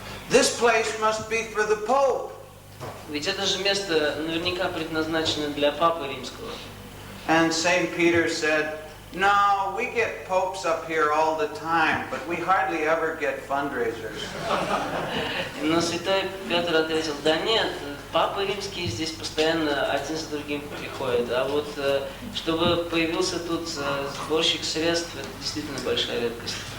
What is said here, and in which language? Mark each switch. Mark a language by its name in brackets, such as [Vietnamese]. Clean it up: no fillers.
[English] This place must be for the Pope. [Russian] Ведь это же место наверняка предназначено для Папы Римского. [English] And St. Peter said, no, we get popes up here all the time, but we hardly ever get fundraisers. [Russian] Но святой Петр ответил: да нет, Папы Римские здесь постоянно один за другим приходят, а вот чтобы появился тут сборщик средств, это действительно большая редкость.